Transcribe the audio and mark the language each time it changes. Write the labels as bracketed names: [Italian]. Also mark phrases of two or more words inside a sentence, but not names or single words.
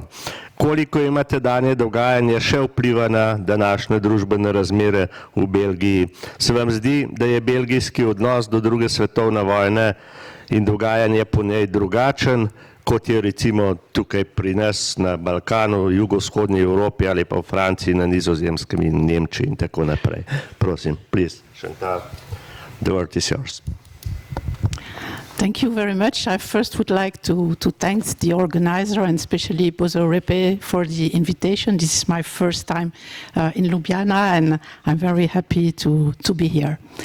[Slovenian] Koliko imate danje dogajanje še vpliva na današnje družbene razmere v Belgiji? Se vam zdi, da je belgijski odnos do druge svetovne vojne in dogajanje po njej drugačen, kot je recimo tukaj pri nas na Balkanu, jugovzhodni Evropi ali pa v Franciji, na Nizozemskem in Nemčiji in tako naprej? Prosim, [English] please, Chantal, the word is yours. Thank you very much. I first would like to thank the organizer and especially Bozo Repe for the invitation. This is my first time in Ljubljana and I'm very happy to be here.